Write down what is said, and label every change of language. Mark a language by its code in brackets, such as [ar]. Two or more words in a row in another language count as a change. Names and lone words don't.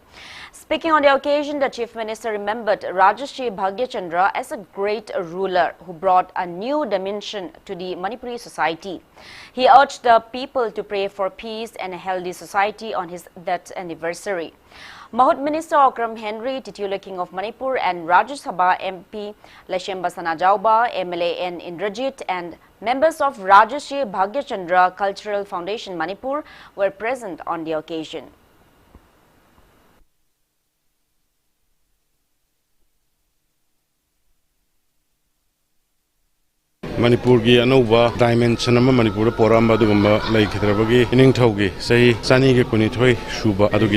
[en] Speaking on the occasion, the Chief Minister remembered Joyshree Bhagyachandra as a great ruler who brought a new dimension to the Manipuri society. He urged the people to pray for peace and a healthy society on his death anniversary. Mahut Minister Okram Henry, titular King of Manipur, and Rajya Sabha MP Lashem Basanajauba, MLA N. Indrajit, and members of Joyshree Bhagyachandra Cultural Foundation Manipur were present on the occasion. [mni] Manipur gi anova dimension ama Manipur poram adugamba laikhidrabagi iningthaugi sei chani ge kunithoi shuba adugi